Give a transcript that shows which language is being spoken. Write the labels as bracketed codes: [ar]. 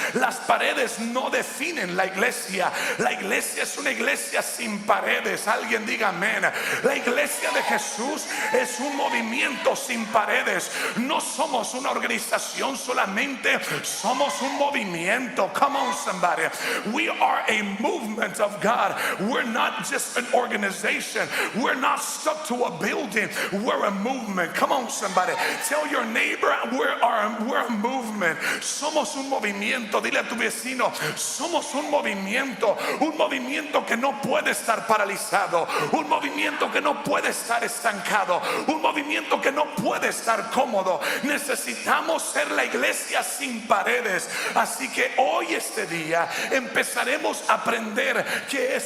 [es] Las paredes no definen la iglesia. La iglesia es una iglesia sin paredes. Alguien diga amén. La iglesia de Jesús es un movimiento sin paredes. No somos una organización solamente, somos un movimiento. [en] Come on, somebody. We are a movement of God. We're not just an organization. We're not stuck to a building. We're a movement. Come on, somebody. Tell your neighbor, we're a movement. [es] Somos un movimiento. Dile a tu vecino: somos un movimiento que no puede estar paralizado, un movimiento que no puede estar estancado, un movimiento que no puede estar cómodo. Necesitamos ser la iglesia sin paredes. Así que hoy, este día, empezaremos a aprender qué es